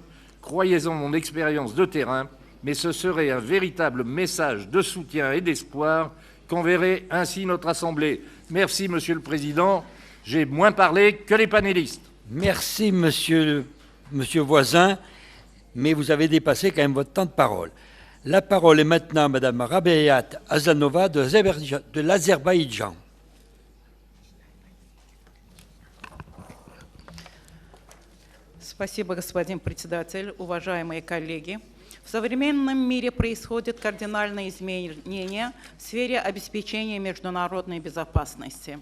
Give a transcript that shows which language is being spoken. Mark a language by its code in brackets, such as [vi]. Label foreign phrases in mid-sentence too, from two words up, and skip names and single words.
[fr] Croyez-en mon expérience de terrain, mais ce serait un véritable message de soutien et d'espoir qu'enverrait ainsi notre Assemblée. Merci, Monsieur le Président. J'ai moins parlé que les panélistes. Merci, Monsieur Voisin, mais vous avez dépassé quand même votre temps de parole. La parole est maintenant à Madame Rabeyat Azanova de l'Azerbaïdjan. [ru] Спасибо, господин председатель, уважаемые коллеги. В современном мире происходят кардинальные изменения в сфере обеспечения международной безопасности.